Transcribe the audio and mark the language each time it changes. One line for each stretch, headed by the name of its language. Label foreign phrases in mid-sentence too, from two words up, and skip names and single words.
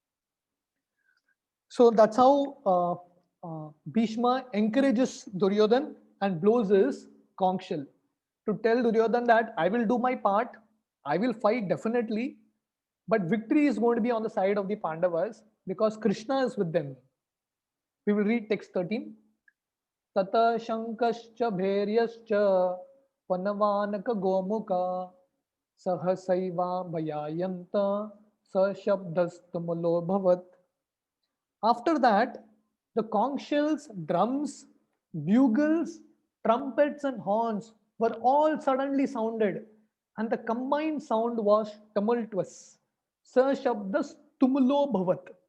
English: So that's how Bhishma encourages Duryodhan and blows his conch shell to tell Duryodhan that I will do my part, I will fight definitely, but victory is going to be on the side of the Pandavas because Krishna is with them. We will read text 13.
Sanskrit: ततः शङ्खाश्च भेर्यश्च पणवानक गोमुखाः सहसैव अभ्यहन्यन्त सशब्दस्तुमुलो भवत्.
English: After that, the conch shells, drums, bugles, trumpets, and horns were all suddenly sounded, and the combined sound was tumultuous.
Sanskrit: स शब्दस् तुमुलो भवत्.